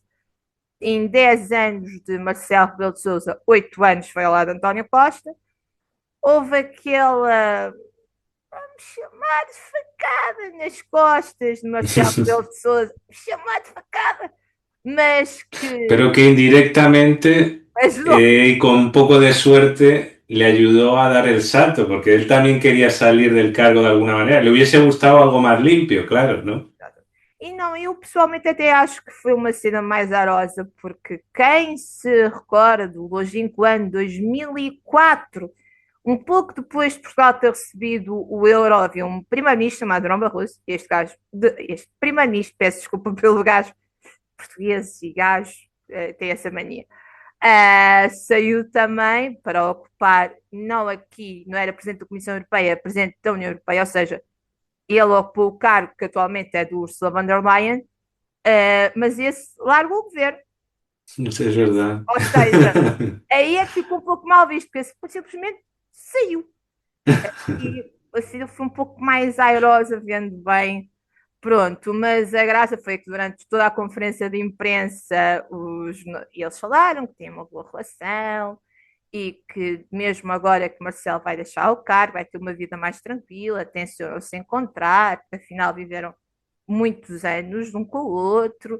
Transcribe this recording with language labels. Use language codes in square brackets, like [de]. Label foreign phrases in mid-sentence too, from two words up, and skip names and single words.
[pt] Em 10 anos de Marcelo Rebelo de Sousa, 8 anos foi ao lado de António Costa. Houve aquela chamar de facada nas costas de Marcelo Rebelo de Sousa, chamar de facada, mas [es] Pero que que indirectamente [pt] ajudou. [es] y con un poco de suerte le ayudó a dar el salto, porque él también quería salir del cargo de alguna manera. Le hubiese gustado algo más limpio, claro, ¿no? [pt] E não, eu pessoalmente até acho que foi uma cena mais arosa, porque quem se recorda do longínquo ano 2004, um pouco depois de Portugal ter recebido o euro, havia um primeiro-ministro chamado Durão Barroso, este primeiro-ministro, peço desculpa pelo gajo português e gajo, tem essa mania. Saiu também para ocupar, não aqui, não era presidente da Comissão Europeia, era presidente da União Europeia, ou seja, ele ocupou o cargo que atualmente é do Ursula von der Leyen, mas esse largou o governo. [es] Eso es verdad. [pt] Ou seja, aí é que ficou um pouco mal visto, porque simplesmente saiu. E assim foi um pouco mais airosa, vendo bem. Pronto, mas a graça foi que durante toda a conferência de imprensa eles falaram que têm uma boa relação e que mesmo agora que Marcelo vai deixar o cargo, vai ter uma vida mais tranquila, tencionam se encontrar, afinal viveram muitos anos um com o outro.